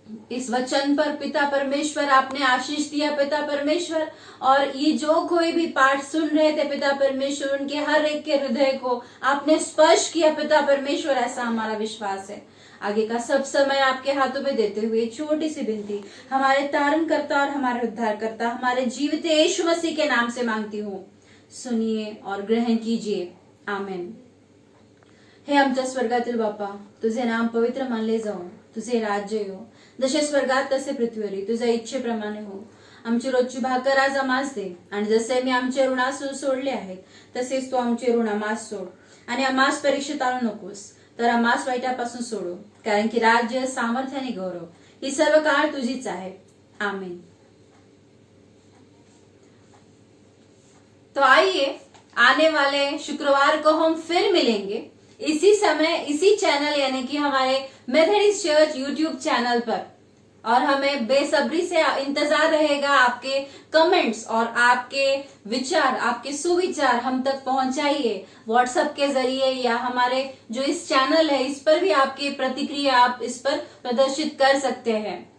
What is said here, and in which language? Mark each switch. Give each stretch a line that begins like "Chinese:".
Hindi: इस वचन पर पिता परमेश्वर आपने आशीष दिया पिता परमेश्वर, और ये जो कोई भी पाठ सुन रहे थे पिता परमेश्वर, उनके हर एक के हृदय को आपने स्पर्श किया पिता परमेश्वर, ऐसा हमारा विश्वास है। आगे का सब समय आपके हाथों में देते हुए छोटी सी विनती हमारे तारणकर्ता और हमारे उद्धारकर्ता हमारे जीवित यीशु मसीह के नाम से मांगती हूँ, सुनिए और ग्रहण कीजिए, आमीन।
Marathi: हे आमच्या स्वर्गातील बापा, तुझे नाम पवित्र मानले जाओ, तुझे राज्य हो, जसे स्वर्गात तसे पृथ्वीवरी तुझ्या इच्छेप्रमाणे हो। आमची रोजची भाकर आज आम्हास दे, आणि जसे मी आमचे ऋणास सोडले आहेत तसेच तू आमचे ऋण आम्हास सोड, आणि आम्हास परीक्षेत आणू नकोस, तर आम्हास वाईटापासून सोडो, कारण की राज्य, सामर्थ्य आणि गौरव ही सर्व काळ तुझीच आहे, आमीन।
Hindi: तो आइए आने वाले शुक्रवार को हम फिर मिलेंगे इसी समय इसी चैनल यानी कि हमारे मेथोडिस्ट चर्च यूट्यूब चैनल पर, और हमें बेसब्री से इंतजार रहेगा आपके कमेंट्स और आपके विचार, आपके सुविचार हम तक पहुंचाइए व्हाट्सएप के जरिए, या हमारे जो इस चैनल है इस पर भी आपकी प्रतिक्रिया आप इस पर प्रदर्शित कर सकते हैं।